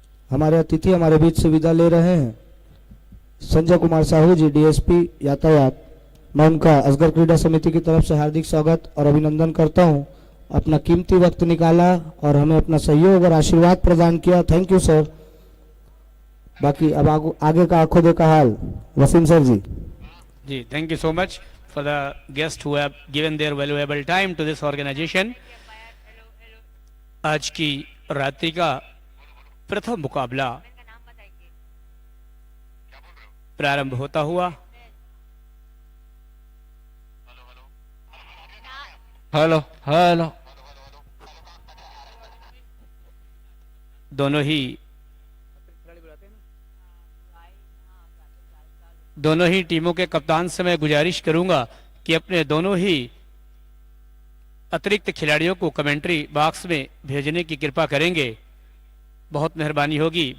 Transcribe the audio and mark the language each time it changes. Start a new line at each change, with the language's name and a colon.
Hindi: हमारे अतिथि हमारे बीच से विदा ले रहे हैं। संजय कुमार साहू जी, डीएसपी यातायात, मैं उनका असगर क्रीडा समिति की तरफ से हार्दिक स्वागत और अभिनंदन करता हूं। अपना कीमती वक्त निकाला और हमें अपना सहयोग और आशीर्वाद प्रदान किया।
English: Thank you sir.
Hindi: बाकी अब आगे का आंखों देखा हाल Wasim sir ji.
English: जी, thank you so much for the guests who have given their valuable time to this organization.
Hindi: आज की रात्रि का प्रथम मुकाबला प्रारंभ होता हुआ। Hello hello. दोनों ही टीमों के कप्तान से मैं गुजारिश करूंगा कि अपने दोनों ही अतिरिक्त खिलाड़ियों को कमेंट्री बॉक्स में भेजने की कृपा करेंगे, बहुत मेहरबानी होगी।